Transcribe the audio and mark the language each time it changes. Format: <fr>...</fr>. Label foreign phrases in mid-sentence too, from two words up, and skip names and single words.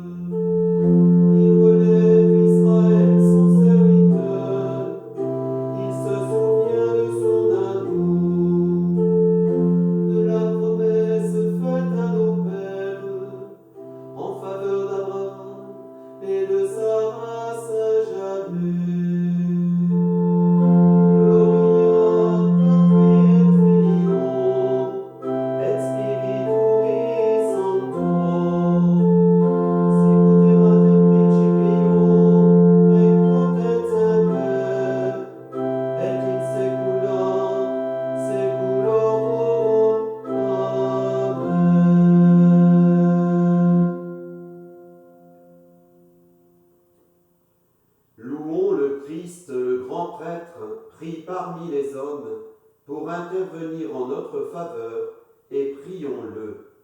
<fr>Il relève Israël son serviteur. Il se souvient de son amour, de la promesse faite à nos pères en faveur d'Abraham et de sa race à jamais.</fr> <la>Gloria Patri et Filio et Spiritui Sancto, sicut erat in principio et nunc et semper et in saecula saeculorum. Amen.</la> <fr>Louons le Christ, le grand prêtre, pris parmi les hommes, pour intervenir en notre faveur, et prions-le.</fr>